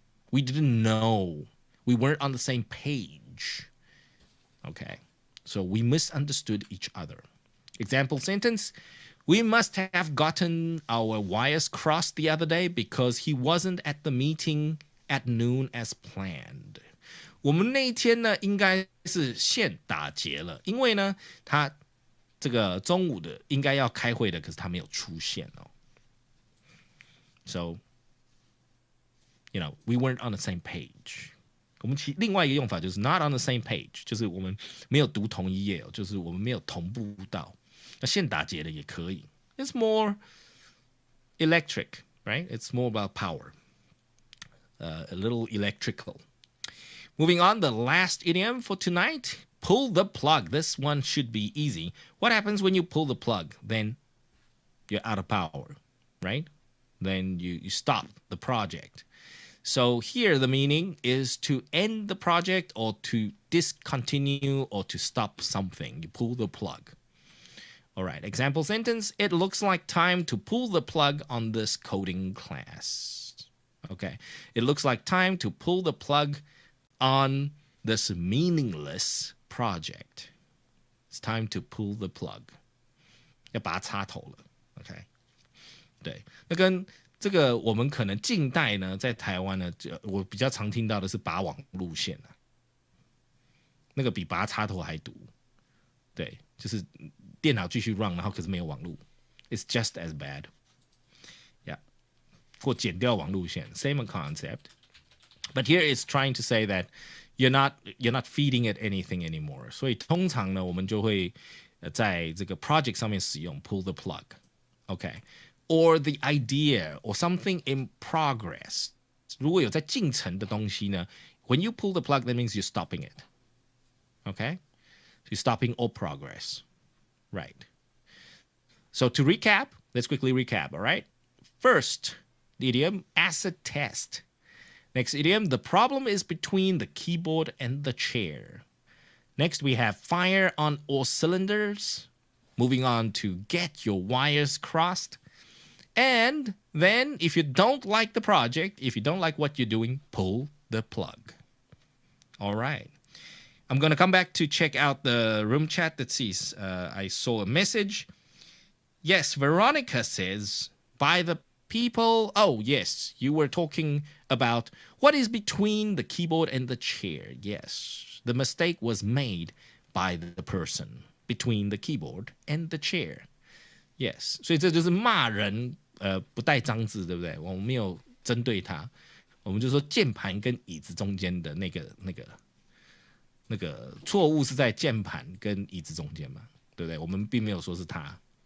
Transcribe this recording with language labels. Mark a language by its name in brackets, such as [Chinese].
[English] We didn't know. We weren't on the same page. Okay, so we misunderstood each other. Example sentence, we must have gotten our wires crossed the other day because he wasn't at the meeting at noon as planned. [Chinese] 我们那一天呢，应该是线打结了，因为呢，他这个中午的应该要开会的，可是他没有出现哦。 [English] So, we weren't on the same page. [Chinese] 我们另外一个用法就是 [English] not on the same page， [Chinese] 就是我们没有读同一页哦，就是我们没有同步到。那线打结的也可以。 [English] It's more electric, right? It's more about power. A little electrical. Moving on, the last idiom for tonight.Pull the plug. This one should be easy. What happens when you pull the plug? Then you're out of power, right? Then you stop the project. So here the meaning is to end the project or to discontinue or to stop something. You pull the plug. All right, example sentence. It looks like time to pull the plug on this coding class. Okay, it looks like time to pull the plug on this meaningless project. It's time to pull the plug. [Chinese] 要把它插头了 OK 对，那跟这个我们可能近代呢，在台湾呢，我比较常听到的是拔网路线啊，那个比拔插头还毒。对，就是电脑继续 run， 然后可是没有网路 ， [English] It's just as bad. [Chinese] Yeah， 或剪掉网路线 ， [English] same concept. But here it's trying to say that you're not feeding it anything anymore. [Chinese] 所以通常呢，我们就会在这个 project 上面使用 [English] pull the plug. [Chinese] Okay. [English] or the idea or something in progress. [Chinese] 如果有在进程的东西呢 [English] when you pull the plug, that means you're stopping it. Okay? So you're stopping all progress. Right. So to recap, let's quickly recap, all right? First, the idiom acid test. Next idiom, the problem is between the keyboard and the chair. Next, we have fire on all cylinders. Moving on to get your wires crossed. And then, if you don't like the project, if you don't like what you're doing, pull the plug. All right. I'm going to come back to check out the room chat that sees. I saw a message. Yes, Veronica says, by the people. Oh, yes, you were talking about what is between the keyboard and the chair. Yes, the mistake was made by the person between the keyboard and the chair. [Chinese] Yes, 所以这就是骂人，不带脏字，对不对？我们没有针对他，我们就说键盘跟椅子中间的那个错误是在键盘跟椅子中间嘛，对不对？我们并没有说是他。